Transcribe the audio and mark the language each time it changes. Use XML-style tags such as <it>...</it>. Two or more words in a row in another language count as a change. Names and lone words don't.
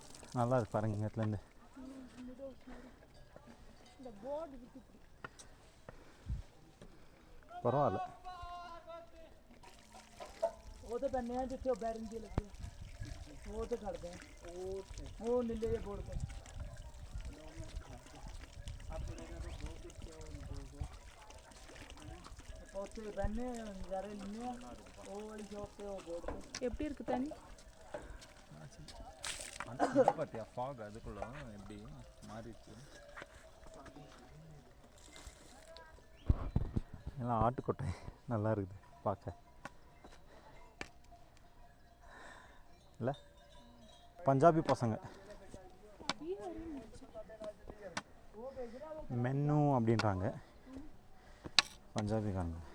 <ta>நல்லா இருக்கு பாருங்க இங்க இடத்துலேருந்து. இந்த போர்டு இருக்கு இப்படி. பரவாயில்ல.</ta> <pa>ਉਹ ਤਾਂ ਬੰਨੇ ਆ ਜਿੱਥੇ ਉਹ ਬੈਰਿੰਗ ਦੀ ਲੱਗੀ ਉਹ ਤੇ ਕਰਦੇ ਆ ਉਹ ਨੀਲੇ ਜਿਹੇ ਬੋਰਡ ਤੇ ਉੱਥੇ ਬੰਨੇ ਨਜ਼ਾਰੇ ਲੈਣੇ ਆ ਉਹ ਵਾਲੀ ਸ਼ਾਪ ਤੇ ਉਹ ਬੋਰਡ ਤੇ</pa> <ta>எப்படி இருக்கு தண்ணி? அந்த பார்த்தியா ஃபாக் அதுக்குள்ள எப்படி மாறிடுச்சு. எல்லாம் ஆட்டுக்கொட்டை நல்லா இருக்குது பார்க்க. இல்லை பஞ்சாபி பசங்க மென்னு அப்படின்றாங்க பஞ்சாபிக்காரங்க.</ta>